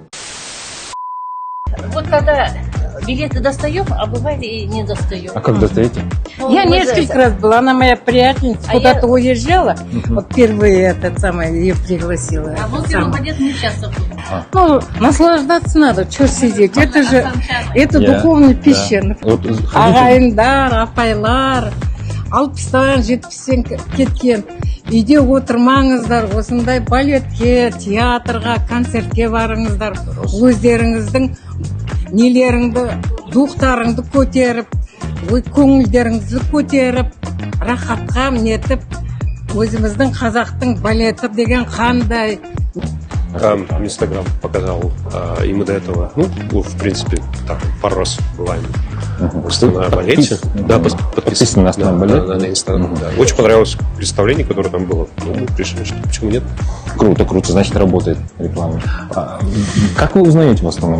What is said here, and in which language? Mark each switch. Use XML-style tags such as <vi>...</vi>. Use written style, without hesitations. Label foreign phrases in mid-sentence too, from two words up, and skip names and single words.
<ru>Вот когда билеты достаем, а бывает и не достаем. А как достаете? Ну, Я мы несколько за- раз была, она моя приятельница, А куда-то я- уезжала. Вот первый этот самый ее пригласила. А вот Сам. первый балет мы часто ходим. Ну, наслаждаться надо, что сидеть. Это же, это Я- духовная да. пещера. Вот ходите-</ru> <kk>Ағайындар, апайлар, 60-тан 70-тен кеткен. Үйде отырмаңыздар, осындай балетке, театрға, концертке барыңыздар. Өздеріңіздің нелеріңді, духтарыңды көтеріп, көңілдеріңізді көтеріп, рахатқа нетіп, өзіміздің қазақтың балеті деген қандай.</kk> <ru>Инстаграм показал, и мы до этого, в принципе, так, пару раз бываем на балете. Да, подписаны на основном балете. на Инстаграм, да. Очень понравилось представление, которое там было. Мы решили, что почему нет. Круто, круто, значит, работает реклама. Как вы узнаете в основном?</ru>